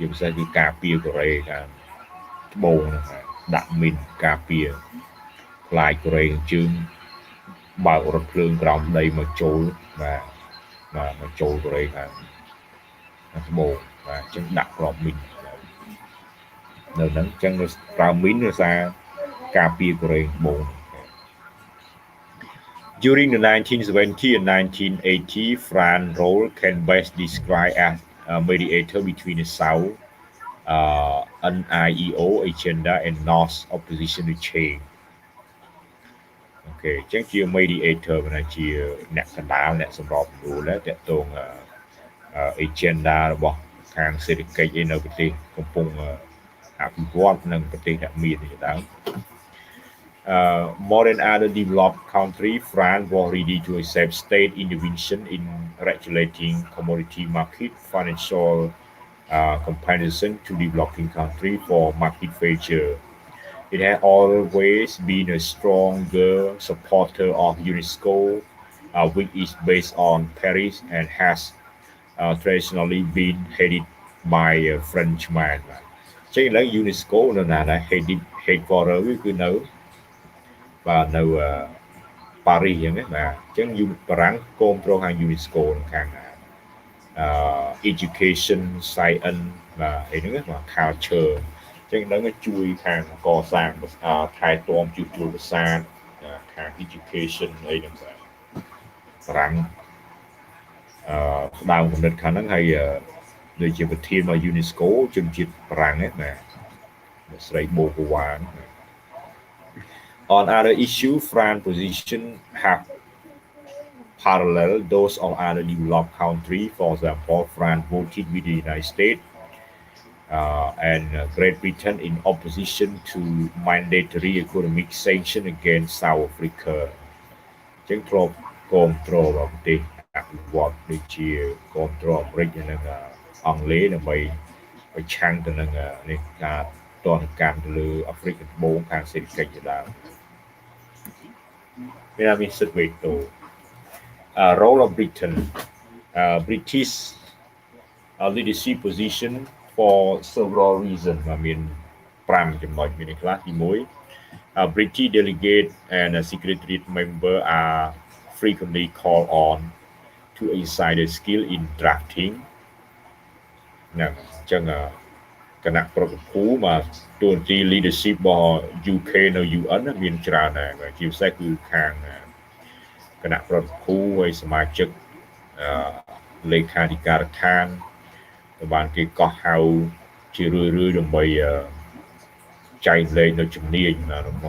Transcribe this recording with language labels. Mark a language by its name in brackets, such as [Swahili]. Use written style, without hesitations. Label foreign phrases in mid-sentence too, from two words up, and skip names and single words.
[Khmer] ពិសេសគឺការពារកូរ៉េខាងត្បូងដាក់មីនការពារខ្លាចកូរ៉េជើងបើករថភ្លើងក្រោមដីមកចូលបាទមកចូលកូរ៉េខាងត្បូងបាទអញ្ចឹងដាក់ក្របមីននៅហ្នឹងអញ្ចឹងប្រើមីនដោយសារការពារកូរ៉េត្បូង [English] During the 1970 and 1980, France's role can best described as a mediator between the South NIEO agenda and North opposition to change. Okay, [Khmer] ចឹងជា mediator ជាអ្នកកណ្ដាលអ្នកសម្របសម្រួលតាក់ទង agenda របស់ខាងសេដ្ឋកិច្ចនៅប្រទេសកំពុងអភិវឌ្ឍនិងប្រទេសដែលមានជាដើម [English] more than other developed countries, France was ready to accept state intervention in regulating commodity market, financial compensation to developing countries for market failure. It has always been a stronger supporter of UNESCO, which is based on Paris and has traditionally been headed by a Frenchman. [Khmer] ចឹងឥឡូវ UNESCO នៅណាដែរ headquarter គឺនៅបាទនៅប៉ារីសអញ្ចឹងណាបាទអញ្ចឹងបារាំងគ្រប់គ្រងខាង UNESCO ខាង [English] education science [Khmer] បាទអីហ្នឹងបាទ culture អញ្ចឹងហ្នឹងជួយខាងកសាងថែទាំជួសជុលប្រាសាទខាង education អីហ្នឹងបាទបារាំង ផ្ដើមគំនិតខាងហ្នឹងហើយដូចជាប្រធានរបស់ UNESCO ជនជាតិបារាំងហ្នឹងបាទស្រីបូកូវ៉ា [English] On other issues, France's position have parallel those of other developed countries. For example, France voted with the United States and Great Britain in opposition to mandatory economic sanctions against South Africa. [Khmer] ចឹងធ្លាប់គ្រប់គ្រងរបស់ប្រទេសអភិវឌ្ឍដូចជាគ្រប់គ្រងអាមេរិកនិងអង់គ្លេសដើម្បីប្រឆាំងទៅនឹងនេះការទណ្ឌកម្មទៅលើអាហ្វ្រិកត្បូងខាងសេដ្ឋកិច្ចជាដើម [English] role of Britain British leadership position for several reasons [Khmer] មាន5ចំណុចមានខ្លះ [English] ទី1 British delegate and secretariat member are frequently called on to exercise their skill in drafting [Khmer] ណាអញ្ចឹងគណៈប្រតិភូមកទួនាទី leadership របស់ UK នៅ UN មានច្រើនដែរជាពិសេសគឺខាង គណៈប្រតិភូហើយសមាជិកលេខាធិការដ្ឋានត្រូវបានគេកោះហៅជារឿយៗដើម្បីចែកលេខនៅជំនាញក្នុង